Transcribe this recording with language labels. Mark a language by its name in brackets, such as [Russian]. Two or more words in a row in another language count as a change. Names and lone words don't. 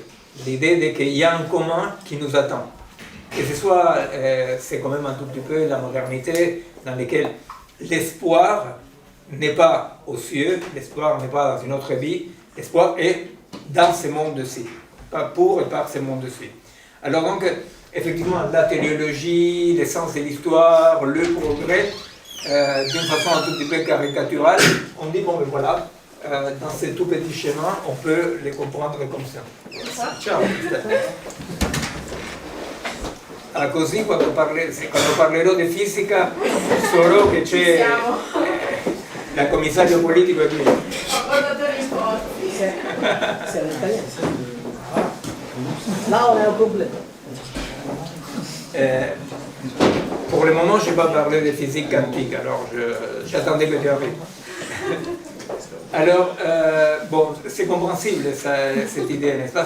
[French] L'idée qu'il y a un commun qui nous attend. Que ce soit, c'est quand même un tout petit peu la modernité dans laquelle l'espoir n'est pas aux cieux, l'espoir n'est pas dans une autre vie, l'espoir est dans ce monde-ci, pas pour et par ce monde-ci. Alors donc, effectivement, la téléologie, l'essence de l'histoire, le progrès, d'une façon un tout petit peu caricaturale, on dit, bon, ben voilà, dans ces tout petits schémas, on peut les comprendre comme ça. [Italian] Ciao. Così quando parlerò di fisica saprò che c'è il commissario politico è qui. [French] C'est en italien. Là, on est au complet. Pour le moment, je n'ai pas parlé de physique quantique, alors j'attendais que tu arrives. Alors, bon, c'est compréhensible cette idée, n'est-ce pas?